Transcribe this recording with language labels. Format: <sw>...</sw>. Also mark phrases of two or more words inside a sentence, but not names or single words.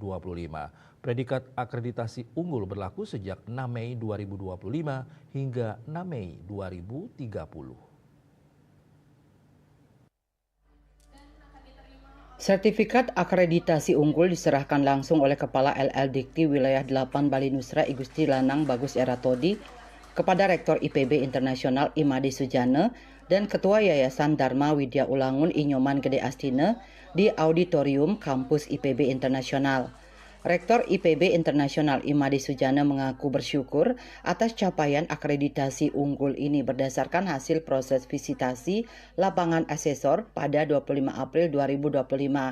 <id>Predikat akreditasi unggul berlaku sejak 6 Mei 2025 hingga 6 Mei 2030. Sertifikat akreditasi unggul diserahkan langsung oleh Kepala LL Dikti Wilayah 8 Bali Nusra I Gusti Lanang Bagus Eratodi kepada Rektor IPB Internasional Imade Sujana dan Ketua Yayasan Dharma Widya Ulangun Inyoman Gede Astina di Auditorium Kampus IPB Internasional. Rektor IPB Internasional Imade Sujana mengaku bersyukur atas capaian akreditasi unggul ini berdasarkan hasil proses visitasi lapangan asesor pada 25 April 2025.</id>